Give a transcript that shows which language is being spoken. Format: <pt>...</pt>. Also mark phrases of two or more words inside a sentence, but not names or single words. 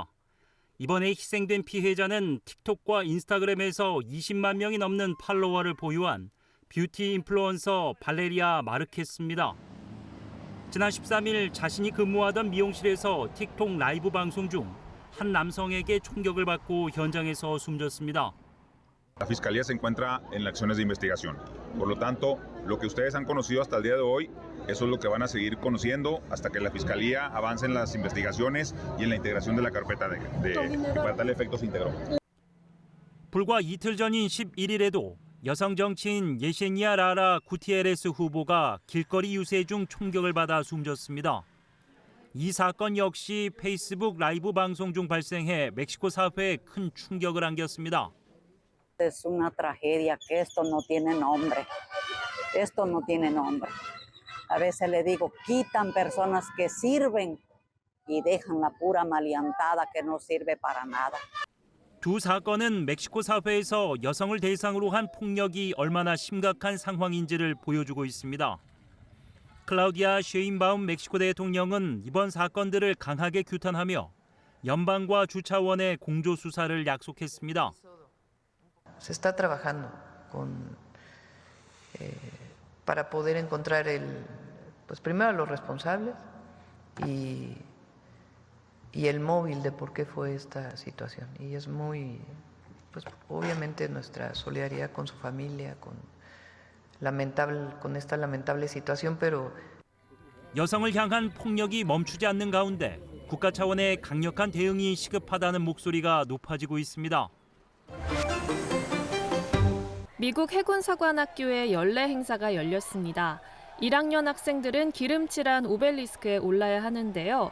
<ko>이번에 희생된 피해자는 틱톡과 인스타그램에서 20만 명이 넘는 팔로워를 보유한 뷰티 인플루언서 발레리아 마르케스입니다. 지난 13일 자신이 근무하던 미용실에서 틱톡 라이브 방송 중 한 남성에게 총격을 받고 현장에서 숨졌습니다.</ko> <es>La Fiscalía se encuentra en las acciones de investigación. Por lo tanto, lo que ustedes han conocido hasta el día de hoy, eso es lo que van a seguir conociendo hasta que la Fiscalía avance en las investigaciones y en la integración de la carpeta que para tal efecto se integró.</es> <ko>불과 이틀 전인 11일에도 여성 정치인 예시니아 라라 구티에레스 후보가 길거리 유세 중 총격을 받아 숨졌습니다. 이 사건 역시 페이스북 라이브 방송 중 발생해 멕시코 사회에 큰 충격을 안겼습니다.</ko> <es>Es una tragedia que esto no tiene nombre. Esto no tiene nombre. A veces le digo, quitan personas que sirven y dejan la pura maleantada que no sirve para nada.</es> <ko>두 사건은 멕시코 사회에서 여성을 대상으로 한 폭력이 얼마나 심각한 상황인지를 보여주고 있습니다. 클라우디아 쉐인바움 멕시코 대통령은 이번 사건들을 강하게 규탄하며 연방과 주차원의 공조 수사를 약속했습니다.</ko> <es>Se está trabajando para poder encontrar pues primero a los responsables y el móvil de por qué fue esta situación. Y es muy, pues obviamente nuestra solidaridad con su familia, con esta lamentable situación, pero</es> <ko>여성을 향한 폭력이 멈추지 않는 가운데 국가 차원의 강력한 대응이 시급하다는 목소리가 높아지고 있습니다. 미국 해군사관학교의 연례 행사가 열렸습니다. 1학년 학생들은 기름칠한 오벨리스크에 올라야 하는데요.</ko>